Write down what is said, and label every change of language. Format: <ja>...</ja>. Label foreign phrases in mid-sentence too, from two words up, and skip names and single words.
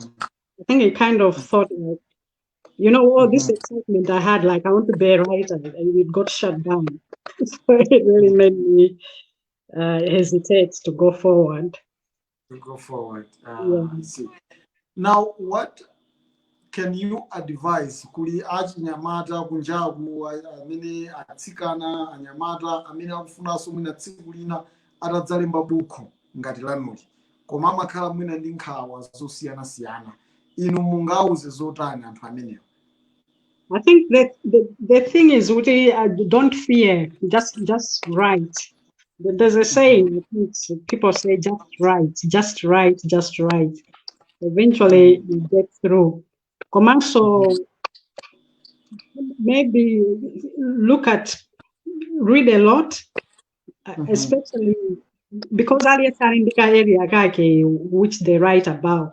<en>I think I kind of thought, like, all this excitement I had, like I want to be a writer, and it got shut down. So it really made me hesitate to go forward. I see. Now, what can you advise</en> <ny>kuli achinyamata kunjaku amene atsikana anyamata amene akufunanso mwina tsiku lina atadzalemba buku ngati lanuli koma amakhala mwina ndi nkhawa zosiyana-siyana, inu mungauze zotani anthu amenewo?</ny> <en>I think that the thing is, don't fear, just write. There's a saying, people say, just write. Eventually you get through. Commercial, maybe read a lot, especially because area which they write about.</en>